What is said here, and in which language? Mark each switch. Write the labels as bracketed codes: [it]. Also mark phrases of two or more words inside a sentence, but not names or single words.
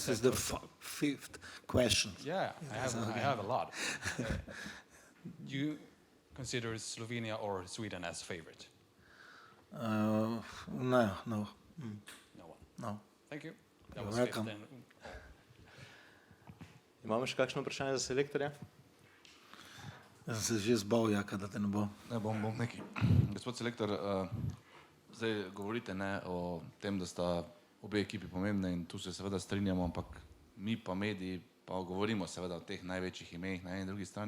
[en] this is the fifth question. Yeah, I have a lot. You consider Slovenia or Sweden as favorite? No. No one. No. Thank you. That You're was welcome. fifth then. [sl] Imamo še kakšno vprašanje za selektorja? Jaz sem se že zbal, Jaka, da te ne bo. Ne, bom nekaj. Gospod selektor, zdaj govorite o tem, da sta obe ekipi pomembne in tu se seveda strinjamo, ampak mi pa mediji pa govorimo seveda o teh največjih imenih na eni in drugi strani.